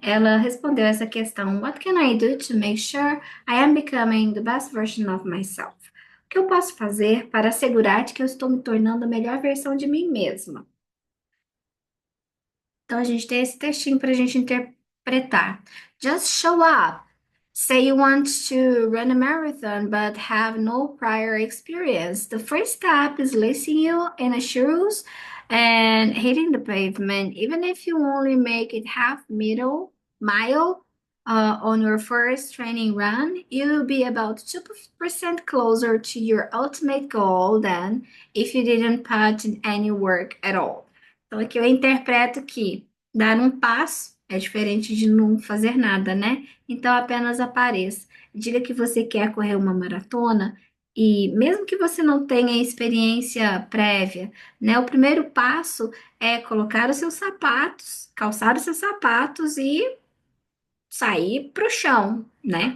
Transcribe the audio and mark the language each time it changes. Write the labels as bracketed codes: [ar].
[pt] Ela respondeu essa questão: [en] What can I do to make sure I am becoming the best version of myself? [pt] O que eu posso fazer para assegurar de que eu estou me tornando a melhor versão de mim mesma? Então a gente tem esse textinho para a gente interpretar. [en] Just show up. Say you want to run a marathon but have no prior experience. The first step is lacing you in a shoes and hitting the pavement. Even if you only make it mile on your first training run, you'll be about 2% closer to your ultimate goal than if you didn't put in any work at all. [pt] Então aqui eu interpreto que dar um passo é diferente de não fazer nada, né? Então apenas apareça. Diga que você quer correr uma maratona e mesmo que você não tenha experiência prévia, né? O primeiro passo é colocar os seus sapatos, calçar os seus sapatos e sair para o chão, né?